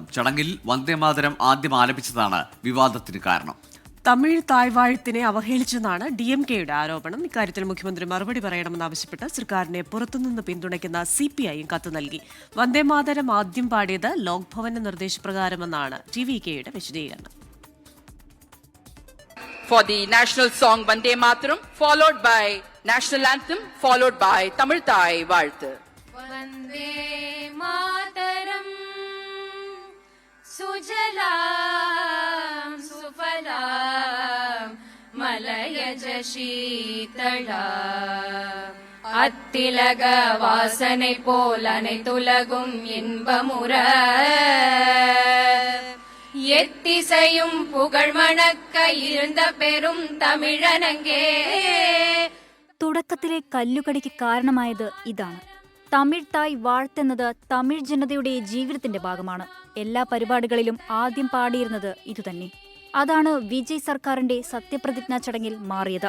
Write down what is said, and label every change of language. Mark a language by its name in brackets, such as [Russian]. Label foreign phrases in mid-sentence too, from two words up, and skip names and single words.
[Malayalam] ചടങ്ങിൽ വന്ദേമാതരം ആദ്യം ആലപിച്ചതാണ് വിവാദത്തിന് കാരണം. തമിഴ് തായ്വാഴ്ത്തിനെ അവഹേളിച്ചെന്നാണ് DMK-യുടെ ആരോപണം. ഇക്കാര്യത്തിൽ മുഖ്യമന്ത്രി മറുപടി പറയണമെന്നാവശ്യപ്പെട്ട് സർക്കാരിനെ പുറത്തുനിന്ന് പിന്തുണയ്ക്കുന്ന CPI കത്ത് നൽകി. വന്ദേമാതരം ആദ്യം പാടിയത് ലോക്ഭവന്റെ നിർദ്ദേശപ്രകാരമെന്നാണ് TVK-യുടെ വിശദീകരണം. [English] For the national song Vande Mataram, followed by national anthem, followed by Tamil Thai Vaalthu. [Bangla] বন্দে মাতরম্ সুজলাং সুফলাং মলয়জ শীতলাম্ [Tamil] அத்திலக வாசனை போல் அனைத்துலகும் இன்பமுற எத்திசையும் புகழ் மணக்க இருந்த பெரும் തമിഴനങ്കേ. [Malayalam] തുടക്കത്തിലെ കല്ലുകടിക്ക് കാരണമായത് ഇതാണ്. തമിഴ് തായ് വാഴ്ത്ത് എന്നത് തമിഴ് ജനതയുടെ ജീവിതത്തിന്റെ ഭാഗമാണ്. എല്ലാ പരിപാടികളിലും ആദ്യം പാടിയിരുന്നത് ഇതുതന്നെ. അതാണ് വിജയ് സർക്കാരിന്റെ സത്യപ്രതിജ്ഞാ ചടങ്ങിൽ മാറിയത്.